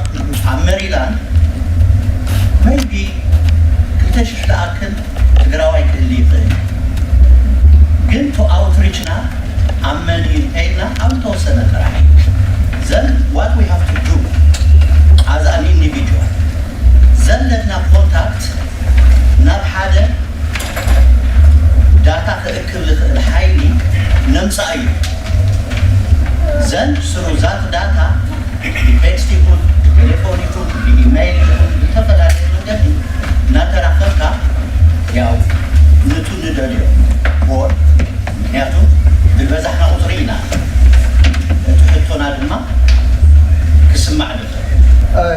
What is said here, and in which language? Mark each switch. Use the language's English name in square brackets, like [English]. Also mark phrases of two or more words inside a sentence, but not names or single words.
[Tigrinya] ኣብ ሜሪላንድ maybe 2,000 ዝኣክል ትግራዋይ ክህሊ ይኽእል ግን ቱ ኣውትሪችና ኣብ መኒ ኢልና ኣብ ተወሰነ ጥራሕ [English] then what we have to do as an individual [Tigrinya] ዘለትና ኮንታክት ናብ ሓደ ዳታ ክእክብ ዝኽእል ሓይሊ ነምፃእ እዩ [English] then through that data [Tigrinya] ቴክስት ይኹን ቴሌፎን ይኹን ኢሜይል ይኹን ብተፈላለየ መንገዲ እናተራኸብካ ያው ነቱ ንደልዮ ቦር ምክንያቱም ብበዛሕና ቁፅሪ ኢና እቲ ሕቶና ድማ ክስማዕ ንኽእል